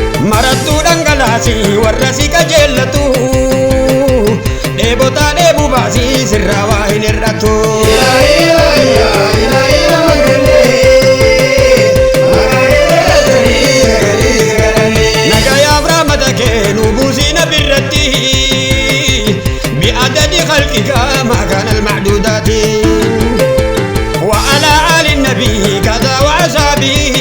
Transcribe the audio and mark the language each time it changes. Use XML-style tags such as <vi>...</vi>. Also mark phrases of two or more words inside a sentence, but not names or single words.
<om>Marattuu dhangalaasii warra si qajeellatu. Dheebotaa dheebuu baasii sirraa waa hin hir'atu.</om> <ar>إلهي إلهي يا إلهي</ar> <om>nama kenne. Maqaa kee galatamii sagalee si kadhanne. Nagayaaf rahmata kee nu buusii nabi irratti.</om> <ar>بعدد خلقك ما كان المعدودات. وعلى آل النبي كذا وأصحابه</ar>